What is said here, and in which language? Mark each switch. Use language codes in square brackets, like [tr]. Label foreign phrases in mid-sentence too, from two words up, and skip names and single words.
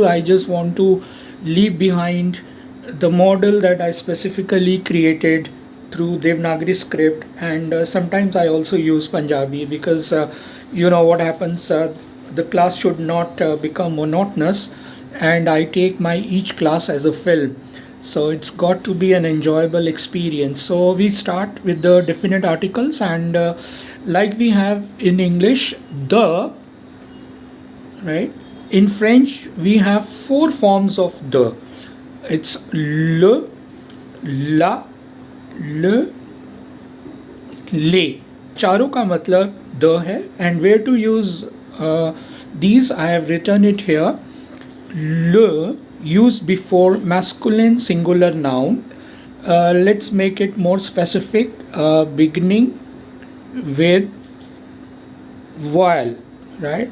[en] I just want to leave behind the model that I specifically created through Devanagari script, and sometimes I also use Punjabi because you know what happens, the class should not become monotonous, and I take my each class as a film, so it's got to be an enjoyable experience. So we start with the definite articles, and like we have in English the, right, in French we have four forms of the. It's le, la, le, ले. [hi] चारों का मतलब द है, [en] and where to use these I have written it here. Le used before masculine singular noun. Let's make it more specific. Beginning with vowel, right?